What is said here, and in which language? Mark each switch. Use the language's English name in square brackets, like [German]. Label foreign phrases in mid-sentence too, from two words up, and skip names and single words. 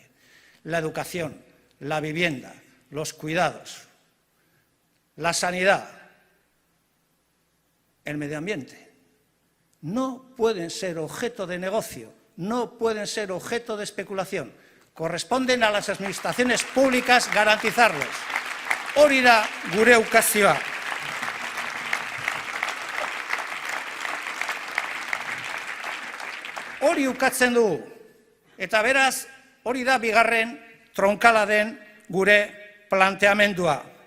[Spanish] La educación, la vivienda, los cuidados, la sanidad, el medio ambiente, no pueden ser objeto de negocio, no pueden ser objeto de especulación. Corresponden a las administraciones públicas garantizarlos. [Basque] Hori da gure ukazioa. Hori ukatzen dugu. Eta beraz, hori da bigarren tronkala den gure planteamendua.